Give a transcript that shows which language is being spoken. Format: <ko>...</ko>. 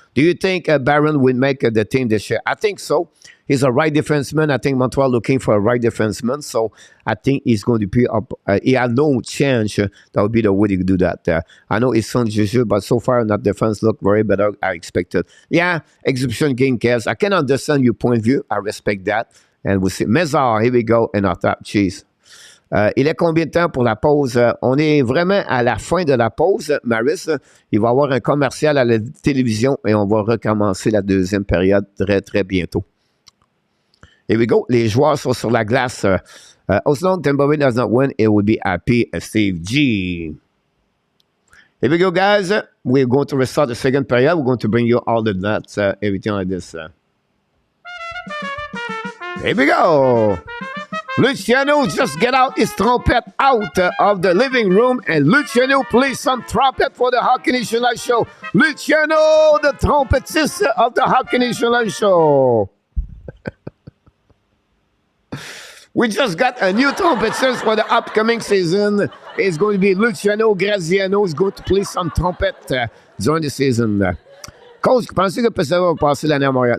<en>Do you think Barron will make the team this year? I think so. He's a right defenseman. I think Montreal looking for a right defenseman. So I think he's going to be up. He has no chance that would be the way to do that. I know his son Juju, but so far that defense look very better I expected. Yeah, exhibition game cares. I can understand your point of view. I respect that. And we'll see. MEILLEUR, here we go in our top. Cheese.</en> <fr>Il est combien de temps pour la pause? On est vraiment à la fin de la pause, Maris. Il va y avoir un commercial à la télévision et on va recommencer la deuxième période très, très bientôt.</fr> <en>Here we go.</en> <fr>Les joueurs sont sur la glace.</fr> <en>As long as Tampa Bay does not win, it will be happy. Steve G. Here we go, guys. We're going to restart the second period. We're going to bring you all the nuts, everything like this. Here we go. Luciano just get out his trumpet out of the living room, and Luciano plays some trumpet for the Hockey National Show. Luciano, the trumpetist of the Hockey National Show. We just got a new trumpetist for the upcoming season. It's going to be Luciano GRAZIANO. Is going to play some trumpet during the season.</en> <fr>Coach, pensez que ça va passer l'année à Montréal?</fr>